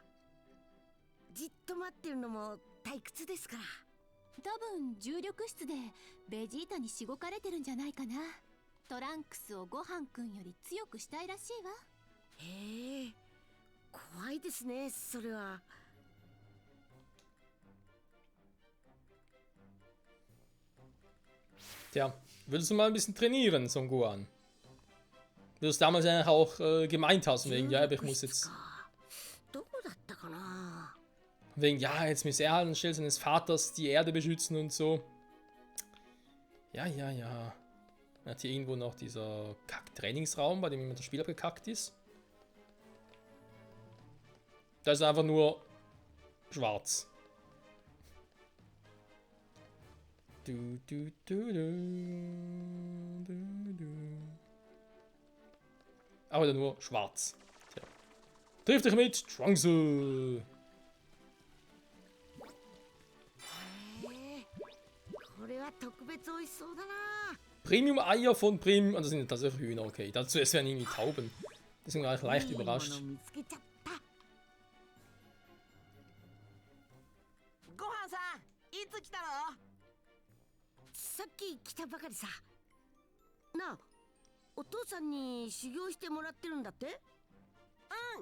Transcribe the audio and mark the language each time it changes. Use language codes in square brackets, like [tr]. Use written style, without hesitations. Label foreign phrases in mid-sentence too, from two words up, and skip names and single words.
[ja] じっと待ってるのも退屈ですから。多分重力室でベジータにしごかれてるんじゃないかな。トランクスをごはんくんより強くしたいらしいわ。へえ、怖いですね、それは。 [de] Tja, würdest du mal ein bisschen trainieren, Son Gohan? Wie du es damals eigentlich auch gemeint hast, wegen, ja, aber ich muss jetzt. [ja] どこだったかな。 [de] Wegen, ja, jetzt muss er halt anstelle seines Vaters die Erde beschützen und so. Ja, ja, ja. Dann hat hier irgendwo noch dieser Kack-Trainingsraum, bei dem immer das Spiel abgekackt ist. Da ist einfach nur schwarz. Du, du, du, du, du, du. Aber dann nur schwarz. Tja. Triff dich mit Trunksel. [ja] これは特別美味しそうだな。 [de] Premium-Eier von Prim. Und das sind tatsächlich Hühner, okay. Dazu es wären irgendwie Tauben. Deswegen war ich leicht überrascht. [ja] 見つけちゃった。ごはんさん、いつ来たの？さっき来たばかりさ。なあ、お父さんに修行してもらってるんだって？うん。